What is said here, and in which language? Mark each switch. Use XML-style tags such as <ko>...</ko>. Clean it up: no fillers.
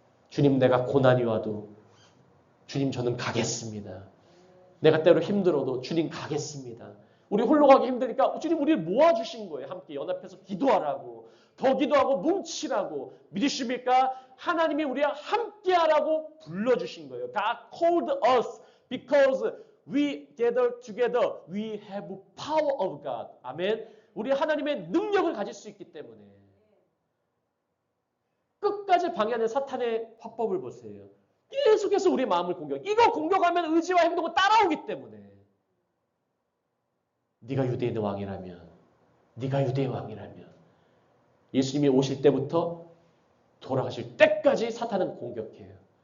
<ko>주님 내가 고난이 와도 주님 저는 가겠습니다. 내가 때로 힘들어도 주님 가겠습니다. 우리 홀로 가기 힘드니까 주님 우리를 모아주신 거예요. 함께 연합해서 기도하라고. 더 기도하고 뭉치라고. 믿으십니까? 하나님이 우리와 함께하라고 불러주신 거예요.</ko> <en>God called us because we gather together. We have power of God. 아멘.</en> <ko>우리 하나님의 능력을 가질 수 있기 때문에. 끝까지 방해하는 사탄의 화법을 보세요. 계속해서 우리 마음을 공격. 이거 공격하면 의지와 행동은 따라오기 때문에. 네가 유대인의 왕이라면, 네가 유대의 왕이라면 예수님이 오실 때부터 돌아가실 때까지 사탄은 공격해요.</ko>